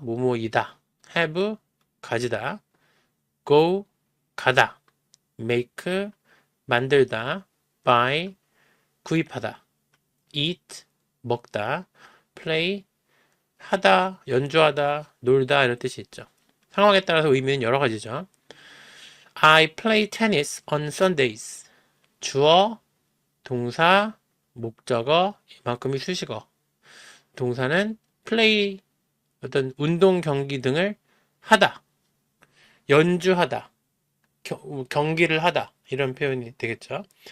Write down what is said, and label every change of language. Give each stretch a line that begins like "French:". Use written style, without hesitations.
Korean: 뭐뭐이다. have 가지다. go 가다. make 만들다. buy 구입하다. eat 먹다. play 하다, 연주하다, 놀다 이런 뜻이 있죠. 상황에 따라서 의미는 여러 가지죠.
English: I play tennis on Sundays.
Korean: 주어, 동사, 목적어, 이만큼이 수식어. 동사는 play, 어떤 운동 경기 등을 하다, 연주하다, 경기를 하다 이런 표현이 되겠죠.